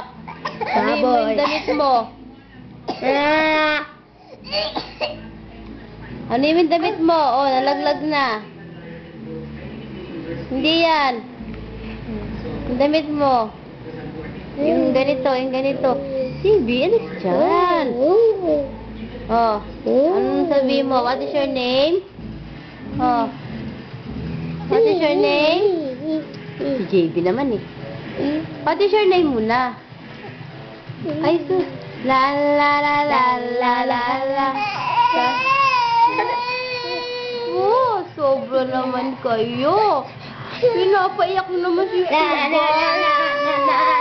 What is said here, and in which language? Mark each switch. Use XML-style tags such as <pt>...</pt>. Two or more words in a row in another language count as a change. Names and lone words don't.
<tl>Ano yung damit mo? Ano yung damit mo? Oh, nalaglag na. Hindi yan. Yung damit mo. Yung ganito, yung ganito. Sibi, alis dyan. Oh, anong sabi mo?</tl> <en>What is your name? Oh. What is your name?</en> <tl>Si JB naman eh.</tl> <en>What is your name</en> <tl>muna? Ay, sus. La la la la la la la. Oh, sobra naman kayo. Pinapaiyak naman si Sugar.</tl>